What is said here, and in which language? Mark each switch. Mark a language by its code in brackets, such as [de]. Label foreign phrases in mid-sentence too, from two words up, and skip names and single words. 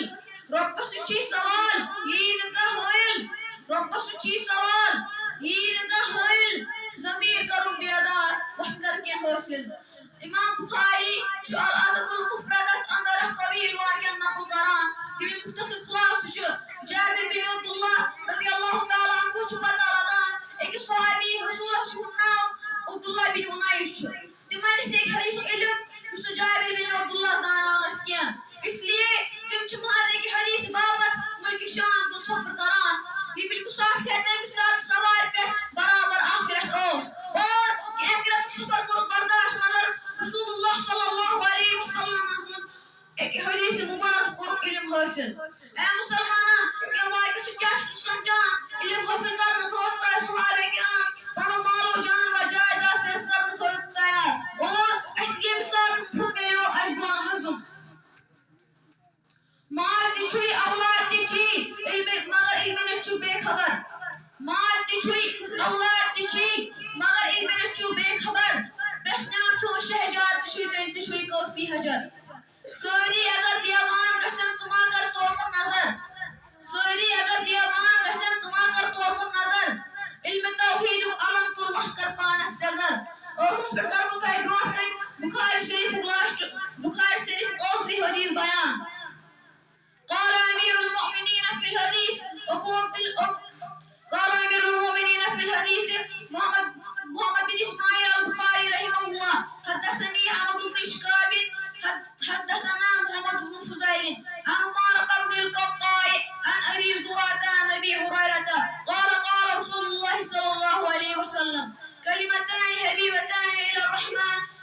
[ks] رۄبس نِش چھُے سوال یی نہٕ کانٛہہ حٲیِل، ضمیٖر کرُن بیدار وۄتھ کر کینٛہہ حٲصِل. امام بخاری چھُ الادب المفردس اندر اکھ طویل واقعہ نقل کران ییٚمیُک مختصر خُلاصہٕ چھُ: جابر بن عبداللہ [ar] رضی اللہ تعالیٰ عنہ [ks] چھُ پتہ لگان أکِس صحابی رسوٗلس یِہُنٛد ناو عبداللہ بن اُنیس چھُ. تِمن نِش ہیٚکہِ حدیثُک علم یُس نہٕ جابر بن عبداللہ زانان ٲسۍ کینٛہہ، [ur] اس لیے [ks] تِم چھِ محض أکہِ حدیثہِ باپتھ مُلکہِ شام کُن سفر کران ییٚمِچ مسافِیت تَمہِ ساتہٕ سوارِ پٮ۪ٹھ برابر 1 رٮ۪تھ ٲس، اور اَکہِ رٮ۪تُک سفر کوٚرُکھ برداشت مگر رسول اللہ صلی اللہ علیہ وسلمن ہُنٛد أکہِ حدیثہِ مُبارک کوٚرُکھ علم حٲصِل. اے مسلمانہ، ییٚمہِ واقعہٕ سۭتۍ کیٛاہ چھُکھ ژٕ سمجھان؟ علم حاصل کرنے خاطر صحابہ کرام پنن مال و جان و جائیداد صرف کرنے خاطر تیار اور اس ییٚمہِ ساتہٕ پھُٹیو اَسہِ گوٚو ہضم مال تہِ چھُے اولاد تہِ چھی مگر علمہِ نِش چھُ بے خبر مال تہِ چھُے اولاد تہِ چھی مگر علمہِ نِش چھُ بے خبر پرٛٮ۪تھ نعمتہِ ہُنٛد شہجار تہِ چھُے تیٚلہِ تہِ چھُے کٲفی حجر سٲری اگر دیوان گژھن ژٕ ما کر توکُن نظر سٲری اگر دیوان گژھن ژٕ ما کر توکُن نظر علمِ توحیٖدُک علم تُلمَکھ کر پانس سیزر ٲخرس پٮ۪ٹھ کرٕ بہٕ تۄہہِ برونٛٹھ کَنہِ بُخاری شریٖفُک ٲخری حدیٖث بیان [ar] قال أمير المؤمنين في الحديث قال أمير المؤمنين في الحديث محمد بن إسماعيل البخاري رحمه الله حدثني حمد بن شكاب حدثنا محمد بن فضيل عن عمارة بن القطاع عن أبي زرعة عن أبي هريرة قال قال رسول الله صلى الله عليه وسلم كلمتان حبيبتان إلى الرحمن